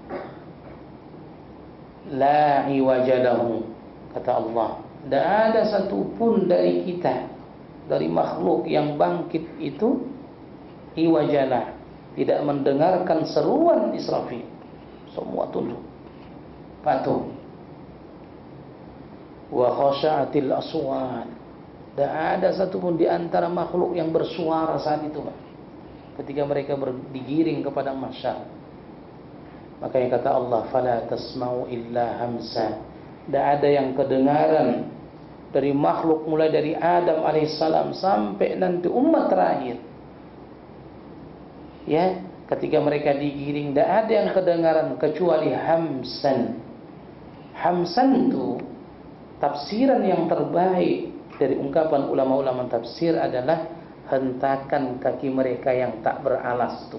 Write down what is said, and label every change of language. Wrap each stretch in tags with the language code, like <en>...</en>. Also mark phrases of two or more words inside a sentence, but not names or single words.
<ar>لا عوج له,</ar> <id>kata Allah. Tidak ada satupun dari kita, dari makhluk yang bangkit itu, iwajalah, tidak mendengarkan seruan Israfil. Semua tunduk, patuh.</id> <ar>وخشعت الأصوات.</ar> <id>Tidak ada satupun di antara makhluk yang bersuara saat itu, ketika mereka digiring kepada mahsyar. Makanya kata Allah,</id> <ar>فلا تسمع إلا همسا.</ar> <id>Tidak ada yang kedengaran dari makhluk mulai dari Adam alaihissalam sampai nanti umat terakhir. Ketika mereka digiring, tidak ada yang kedengaran kecuali hamsan. Hamsan itu tafsiran yang terbaik dari ungkapan ulama-ulama tafsir adalah hentakan kaki mereka yang tak beralas itu.</id>